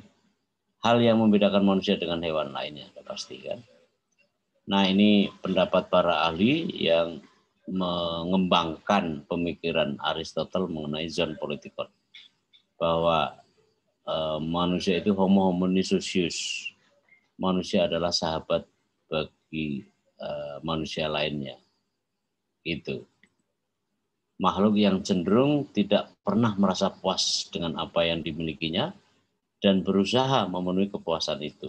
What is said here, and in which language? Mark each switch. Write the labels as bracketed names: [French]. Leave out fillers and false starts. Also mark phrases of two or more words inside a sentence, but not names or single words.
[Indonesian] Hal yang membedakan manusia dengan hewan lainnya, pastikan. Nah, ini pendapat para ahli yang mengembangkan pemikiran Aristoteles mengenai [Greek] zoon politikon. [Indonesian] Bahwa manusia itu [Latin] homo homini socius. [Indonesian] Manusia adalah sahabat bagi manusia lainnya. Itu. Makhluk yang cenderung tidak pernah merasa puas dengan apa yang dimilikinya dan berusaha memenuhi kepuasan itu.